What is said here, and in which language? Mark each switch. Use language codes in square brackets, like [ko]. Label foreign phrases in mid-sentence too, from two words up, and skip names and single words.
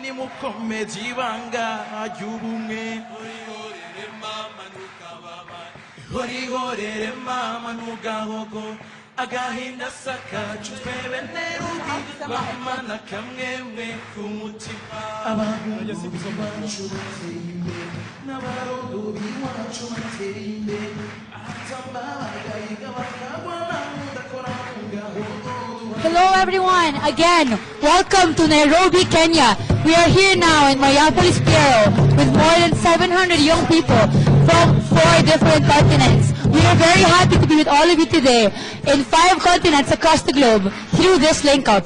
[rn] nimukomeze ibanga ry'ubumwe urihorere mama ntukababare urihorere mama ntugahogo agahinda sakacu twebe nerugi bamana kamwemwe kumutima abahungu bacu bateye imbere n'abarogo b'iwacu bateye imbere ahatamba bagahiga bakagwa namudakora mu gahogo. [en] Hello everyone, again, welcome to Nairobi, Kenya. We are here now in Mayapoli Piero with more than 700 young people from 4 different continents. We are very happy to be with all of you today in 5 continents across the globe through this link-up.